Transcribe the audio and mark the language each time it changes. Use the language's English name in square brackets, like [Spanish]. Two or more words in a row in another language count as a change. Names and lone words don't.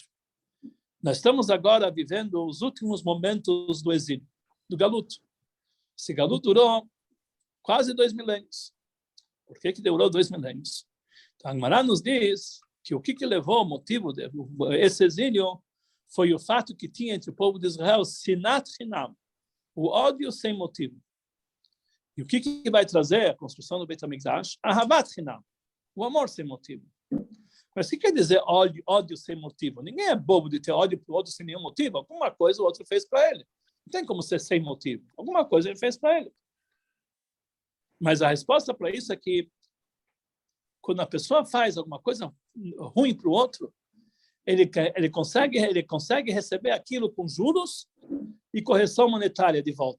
[Portuguese] Nós estamos agora vivendo os últimos momentos do exílio, do galuto. Esse galuto durou quase 2 milênios. Por que durou 2 milênios? Então, a Gemara nos diz que o que levou, o motivo desse exílio, foi o fato que tinha entre o povo de Israel [Hebrew] שנאת חינם, [Portuguese] o ódio sem motivo. E o que vai trazer a construção do Beit HaMikdash? [Hebrew] אהבת חינם, [Portuguese] o amor sem motivo. Mas o que quer dizer ódio sem motivo? Ninguém é bobo de ter ódio para o outro sem nenhum motivo. Alguma coisa o outro fez para ele. Não tem como ser sem motivo. Alguma coisa ele fez para ele. Mas a resposta para isso é que quando a pessoa faz alguma coisa ruim para o outro, ele consegue receber aquilo com juros e correção monetária de volta.